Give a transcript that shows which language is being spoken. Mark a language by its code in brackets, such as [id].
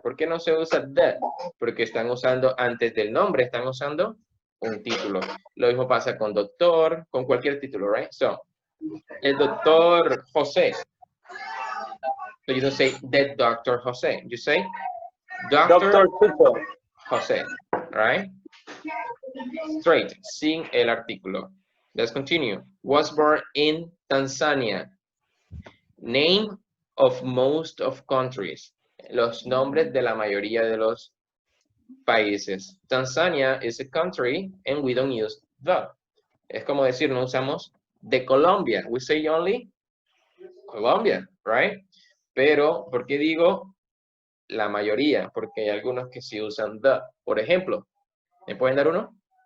[es] ¿Por qué no se usa the? Porque están usando antes del nombre, están usando un título. Lo mismo pasa con doctor, con cualquier título, [en] right? [es] So, el doctor José. [en] So you don't say the doctor José. You say doctor José, right? Straight, [es] sin el artículo. [en] Let's continue. Was born in Tanzania. Name of most of countries. [es] Los nombres de la mayoría de los países. [en] Tanzania is a country and we don't use the. [es] Es como decir, no usamos de Colombia. [en] We say only Colombia, right? [es] Pero, ¿por qué digo la mayoría? Porque hay algunos que sí usan the. Por ejemplo, ¿me pueden dar uno?